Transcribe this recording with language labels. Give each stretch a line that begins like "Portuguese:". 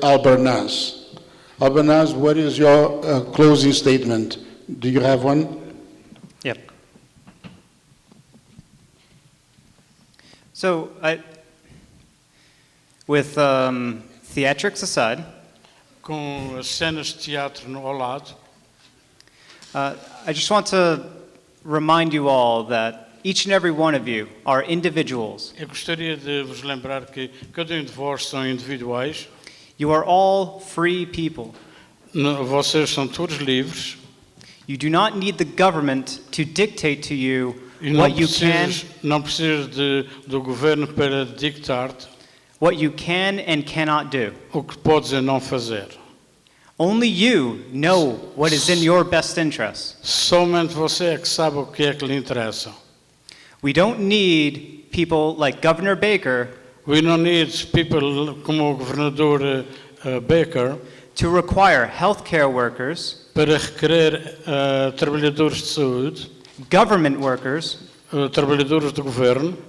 English: Albernaz. Albernaz, what is your closing statement? Do you have one? Yep. So, with theatrics aside,
Portuguese: Com as cenas de teatro ao lado,
English: I just want to remind you all that each and every one of you are individuals.
Portuguese: eu gostaria de vos lembrar que cada um de vós são individuais,
English: You are all free people.
Portuguese: Vocês são todos livres
English: You do not need the government to dictate to you
Portuguese: e não
English: what you can,
Portuguese: precisas do governo para dictar-te
English: what you can and cannot do.
Portuguese: o que podes e não fazer.
English: Only you know what is in your best interest.
Portuguese: Somente você é que sabe o que é que lhe interessa.
English: We don't need people like Governor Baker We don't need people
Portuguese: como o governador
English: Baker to require healthcare workers,
Portuguese: para requerer trabalhadores de saúde,
English: government workers,
Portuguese: trabalhadores do governo,